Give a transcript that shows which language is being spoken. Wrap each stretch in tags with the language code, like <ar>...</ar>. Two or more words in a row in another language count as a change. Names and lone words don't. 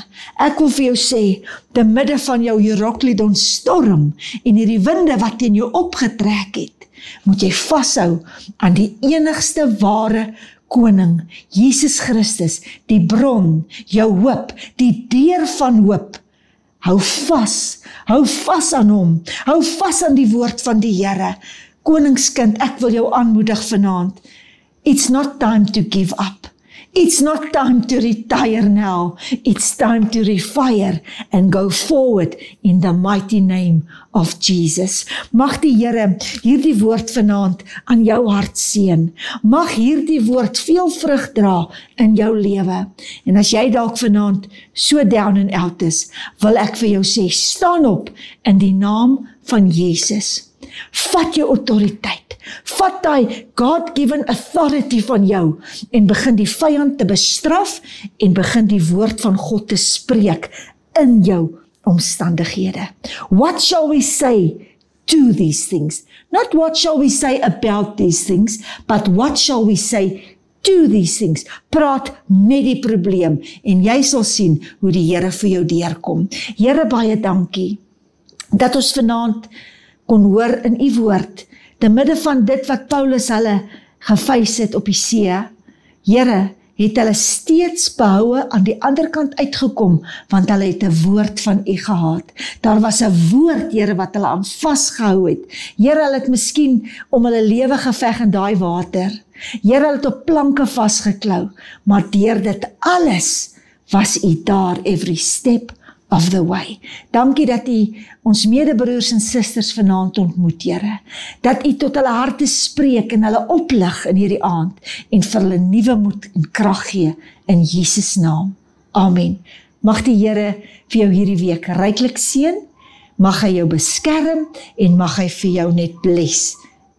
<af>Ek wil vir jou sê, te midde van jou Euroclydon storm en hierdie winde wat teen jou opgetrek het, moet jy vashou aan die enigste ware koning, Jesus Christus, die bron, jou hoop, die deur van hoop. Hou vas aan hom, hou vas aan die woord van die Here. Koningskind, ek wil jou aanmoedig vanaand.</af> <en>It's not time to give up. It's not time to retire now. It's time to refire and go forward in the mighty name of Jesus.</en> <af>Mag die Here hierdie woord vanaand aan jou hart seën. Mag hierdie woord veel vrug dra in jou lewe. En as jy dalk vanaand</af> <en>so down and out</en> <af>is, wil ek vir jou sê, staan op in die naam van Jesus. Vat jou autoriteit, vat die</af> <en>God-given authority</en> <af>van jou en begin die vyand te bestraf en begin die woord van God te spreek in jou omstandighede.</af> <en>What shall we say to these things? Not what shall we say about these things, but what shall we say to these things?</en> <af>Praat met die probleem en jy sal sien hoe die Here vir jou deurkom. Here, baie dankie dat ons vanaand kon hoor in u woord, te midde van dit wat Paulus hulle gefeis het op die see, Here, het hulle steeds behoue aan die ander kant uitgekom, want hulle het 'n woord van u gehad. Daar was 'n woord, Here, wat hulle aan vasgehou het. Here, hulle het miskien om hulle lewe geveg in daai water. Here, hulle het op planke vasgeklou, maar deur dit alles was u daar</af> <en>every step of the way.</en> <af>Dankie dat u ons medebroers en susters vanaand ontmoet, Here. Dat u tot hulle harte spreek en hulle oplig in hierdie aand en vir hulle nuwe moed en krag gee in Jesus naam. Amen. Mag die Here vir jou hierdie week ryklik seën, mag hy jou beskerm en mag hy vir jou net bless.</af>